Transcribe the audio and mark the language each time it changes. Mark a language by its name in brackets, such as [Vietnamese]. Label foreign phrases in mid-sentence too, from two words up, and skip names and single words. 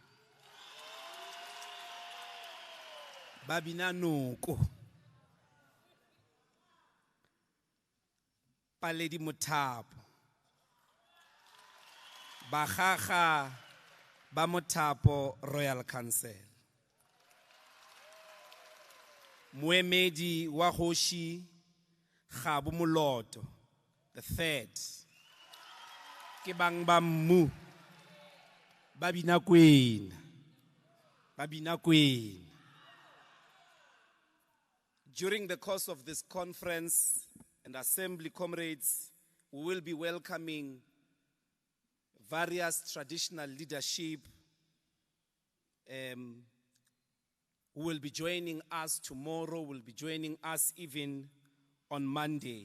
[Northern Sotho] Babina Noko, Paledi Mothapo, Bakgaga ba Mothapo Royal Council, Moemedi wa Kgoshi Kgabo Moloto, [English] the third, [Northern Sotho] ke bang ba mmu, Babina Queen, Babina Queen. [English] During the course of this conference and assembly, comrades, we will be welcoming various traditional leadership who will be joining us tomorrow, will be joining us even on Monday.